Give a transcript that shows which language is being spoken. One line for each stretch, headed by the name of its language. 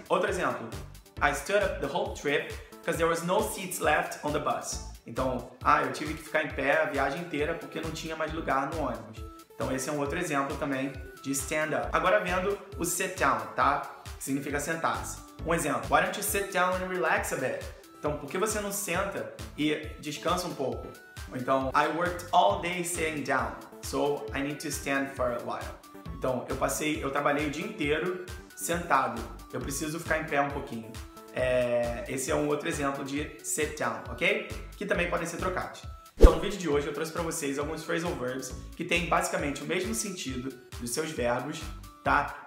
Portuguese: Outro exemplo,
English: I stood up the whole trip because there was no seats left on the bus.
Portuguese: Então, eu tive que ficar em pé a viagem inteira porque não tinha mais lugar no ônibus. Então, esse é um outro exemplo também de stand up. Agora vendo o sit down, tá? Que significa sentar-se. Um exemplo,
English: why don't you sit down and relax a bit?
Portuguese: Então, por que você não senta e descansa um pouco? Ou então,
English: I worked all day sitting down, so I need to stand for a while.
Portuguese: Então, eu trabalhei o dia inteiro sentado. Eu preciso ficar em pé um pouquinho. Esse é um outro exemplo de sit down, ok? Que também podem ser trocados. Então, no vídeo de hoje eu trouxe para vocês alguns phrasal verbs que têm basicamente o mesmo sentido dos seus verbos, tá?